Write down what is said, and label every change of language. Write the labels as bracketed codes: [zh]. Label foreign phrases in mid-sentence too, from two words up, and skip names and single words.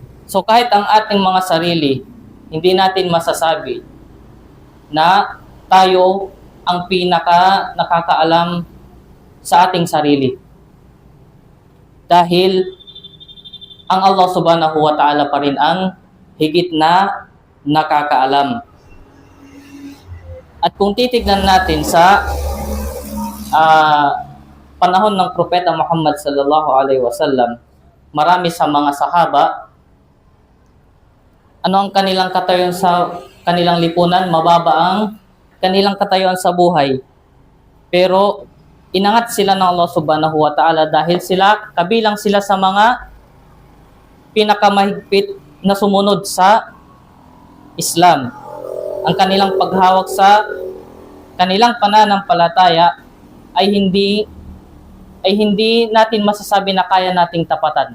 [tl] So kahit ang ating mga sarili, hindi natin masasabi na tayo ang pinaka nakakaalam sa ating sarili. Dahil ang Allah [ar] سبحانه وتعالى [tl] pa rin ang higit na nakakaalam. At kung titignan natin sa panahon ng Propeta Muhammad [ar] صلى الله عليه وسلم, [tl] marami sa mga sahaba, ano ang kanilang katayuan sa kanilang lipunan? Mababa ang kanilang katayuan sa buhay. Pero inangat sila ng Allah [ar] سبحانه وتعالى [tl] dahil kabilang sila sa mga pinakamahigpit na sumunod sa Islam. Ang kanilang paghawak sa kanilang pananampalataya ay hindi natin masasabi na kaya nating tapatan.